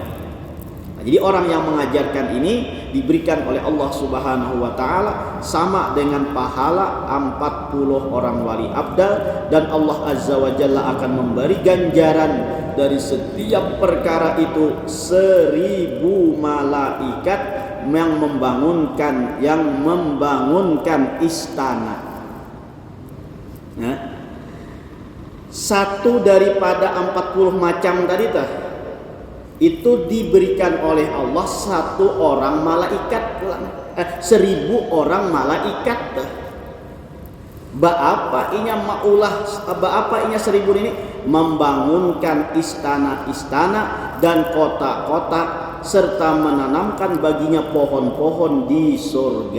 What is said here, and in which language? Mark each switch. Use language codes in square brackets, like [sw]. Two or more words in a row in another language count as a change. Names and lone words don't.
[id] Nah, jadi orang yang mengajarkan ini diberikan oleh Allah [ar] سبحانه وتعالى [id] sama dengan pahala 40 orang [ar] ولي أبدال, [id] dan Allah [ar] عز وجل [id] akan memberi ganjaran dari setiap perkara itu 1000 malaikat yang membangunkan istana. Nah, satu daripada 40 macam tadi itu diberikan oleh Allah 1 orang malaikat, 1000 orang malaikat. [bjn] Baapa inya maulah, baapa inya [id] 1000 ini membangunkan istana-istana dan kota-kota serta menanamkan baginya pohon-pohon di surga.